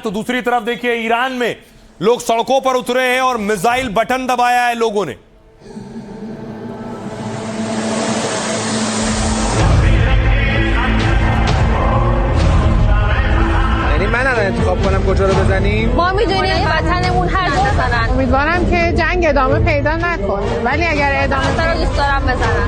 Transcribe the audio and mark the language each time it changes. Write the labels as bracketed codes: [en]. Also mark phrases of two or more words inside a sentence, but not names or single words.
[hi] तो दूसरी तरफ देखिए ईरान में लोग सड़कों पर उतरे हैं और मिसाइल बटन दबाया है लोगों ने। [fa] یعنی من الان انتخاب کنم کجا رو بزنیم؟ ما میدونیم وطنمون هر جا بزنن. امیدوارم که جنگ ادامه پیدا نکنه، ولی اگر ادامه پیدا کنه دوست دارم بزنن.